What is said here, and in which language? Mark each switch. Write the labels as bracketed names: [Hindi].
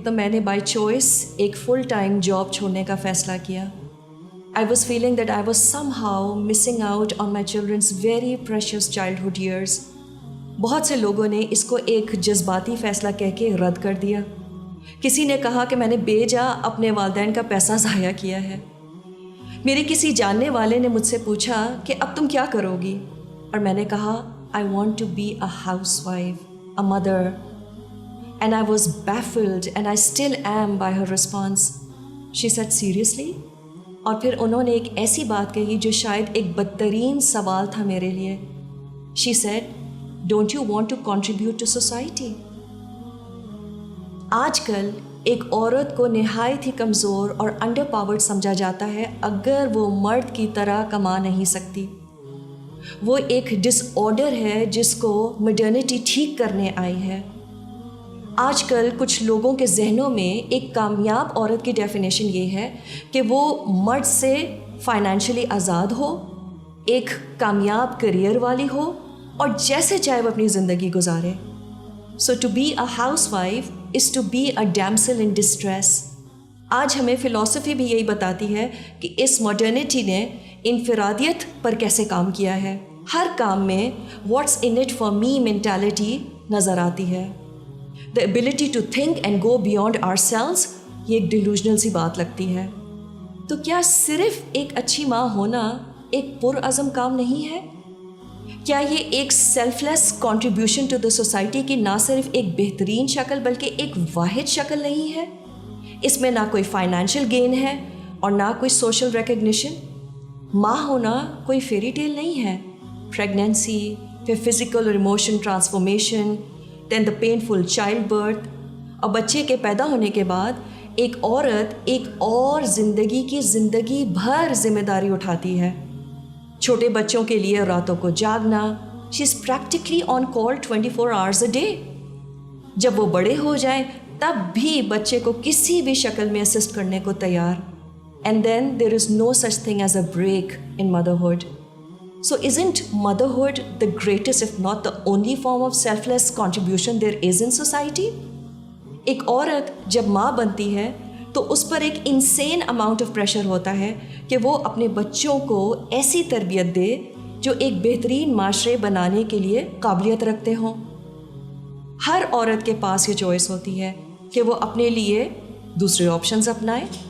[Urdu] تو میں نے بائی چوائس ایک فل ٹائم جاب چھوڑنے کا فیصلہ کیا. [English] I was feeling that I was somehow missing out on my children's very precious childhood years. [Urdu] بہت سے لوگوں نے اس کو ایک جذباتی فیصلہ کہہ کے رد کر دیا. کسی نے کہا کہ میں نے بے جا اپنے والدین کا پیسہ ضائع کیا ہے. میرے کسی جاننے والے نے مجھ سے پوچھا کہ اب تم کیا کرو گی، اور میں نے کہا [English] I want to be a housewife, a mother. And I was baffled and I still am by her response. She said, seriously? [Urdu] اور پھر انہوں نے ایک ایسی بات کہی جو شاید ایک بدترین سوال تھا میرے لیے. [English] She said, don't you want to contribute to society? [Urdu] آج کل ایک عورت کو نہایت ہی کمزور اور انڈر پاورڈ سمجھا جاتا ہے اگر وہ مرد کی طرح کما نہیں سکتی. وہ ایک ڈس آرڈر ہے جس کو ماڈرنٹی ٹھیک کرنے آئی ہے. آج کل کچھ لوگوں کے ذہنوں میں ایک کامیاب عورت کی ڈیفینیشن یہ ہے کہ وہ مرد سے فائنینشلی آزاد ہو، ایک کامیاب کریئر والی ہو، اور جیسے چاہے وہ اپنی زندگی گزارے. [English] So to be a housewife is to be a damsel in distress. [Urdu] آج ہمیں فلسفی بھی یہی بتاتی ہے کہ اس ماڈرنٹی نے انفرادیت پر کیسے کام کیا ہے. ہر کام میں [English] what's in it for me [Urdu] mentality نظر آتی ہے. [English] The ability to think and go beyond ourselves [Urdu] یہ ایک ڈیلوژنل سی بات لگتی ہے. تو کیا صرف ایک اچھی ماں ہونا ایک پرعزم کام نہیں ہے؟ کیا یہ ایک [English] selfless contribution to the society [Urdu] کی نہ صرف ایک بہترین شکل بلکہ ایک واحد شکل نہیں ہے؟ اس میں نہ کوئی فائنینشیل گین ہے اور نہ کوئی سوشل ریکگنیشن. ماں ہونا کوئی فیری ٹیل نہیں ہے. پریگنینسی، پھر فزیکل اور ایموشن ٹرانسفارمیشن، [English] then the painful childbirth, [Urdu] اور بچے کے پیدا ہونے کے بعد ایک عورت ایک اور زندگی بھر ذمہ داری اٹھاتی ہے. چھوٹے بچوں کے لیے راتوں کو جاگنا، [English] She is practically on call 24 hours a day. [Urdu] جب وہ بڑے ہو جائیں تب بھی بچے کو کسی بھی شکل میں اسسٹ کرنے کو تیار. [English] And then there is no such thing as a break in motherhood. So isn't motherhood the greatest if not the only form of selfless contribution there is in society? [Urdu] ایک عورت جب ماں بنتی ہے تو اس پر ایک [English] unseen amount of pressure [Urdu] ہوتا ہے کہ وہ اپنے بچوں کو ایسی تربیت دے جو ایک بہترین معاشرے بنانے کے لیے قابلیت رکھتے ہوں. ہر عورت کے پاس یہ چوائس ہوتی ہے کہ وہ اپنے لیے دوسرے آپشنز اپنائے.